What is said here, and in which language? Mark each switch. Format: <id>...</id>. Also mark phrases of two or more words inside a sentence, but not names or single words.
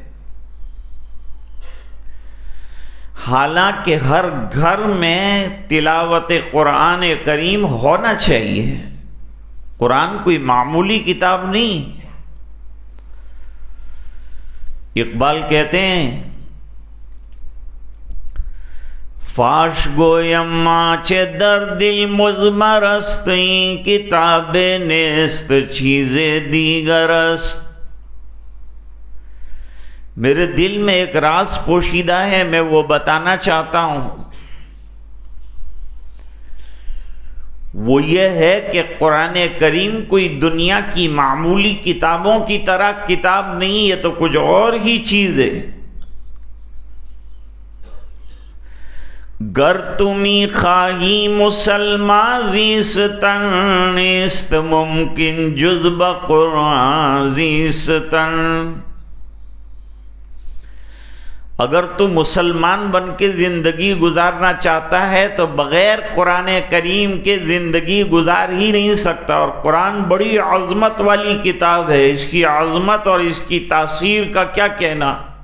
<ur>حالانکہ ہر گھر میں تلاوت قرآن کریم ہونا چاہیے۔ قرآن کوئی معمولی کتاب نہیں۔ اقبال کہتے ہیں</ur> <fa>فاش گویم چه در دل مضمر است این کتاب نیست چیز دیگر است۔</fa> <ur>میرے دل میں ایک راز پوشیدہ ہے، میں وہ بتانا چاہتا ہوں۔ وہ یہ ہے کہ قرآن کریم کوئی دنیا کی معمولی کتابوں کی طرح کتاب نہیں، یہ تو کچھ اور ہی چیز ہے۔</ur> <fa>گر تمی خواہی مسلمان زیستن نیست ممکن جز بقرآن زیستن۔</fa> <ur>اگر تو مسلمان بن کے زندگی گزارنا چاہتا ہے تو بغیر قرآن کریم کے زندگی گزار ہی نہیں سکتا۔ اور قرآن بڑی عظمت والی کتاب ہے، اس کی عظمت اور اس کی تاثیر کا کیا کہنا۔</ur>